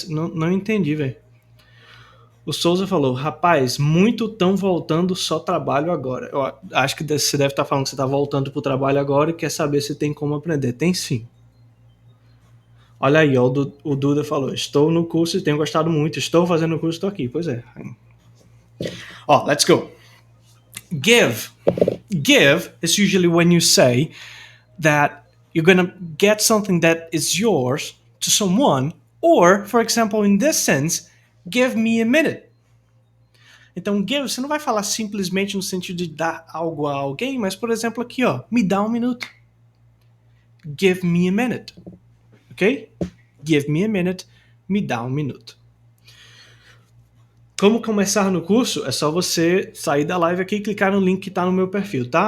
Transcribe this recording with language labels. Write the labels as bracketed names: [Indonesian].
[Portuguese] Não entendi, velho. O Souza falou, rapaz, muito tão voltando, só trabalho agora. Eu acho que você deve estar falando que você está voltando para o trabalho agora e quer saber se tem como aprender. Tem sim. Olha aí, ó, o Duda falou, estou no curso e tenho gostado muito, estou fazendo o curso, estou aqui. Pois é. [English] Oh, let's go. Give. Give is usually when you say that you're gonna get something that is yours to someone, or, for example, in this sense, give me a minute. [Portuguese] Então, give, você não vai falar simplesmente no sentido de dar algo a alguém, mas, por exemplo, aqui, ó, me dá um minuto. [English] Give me a minute. Ok? Give me a minute, [Portuguese] me dá um minuto. Como começar no curso? É só você sair da live aqui e clicar no link que está no meu perfil, tá?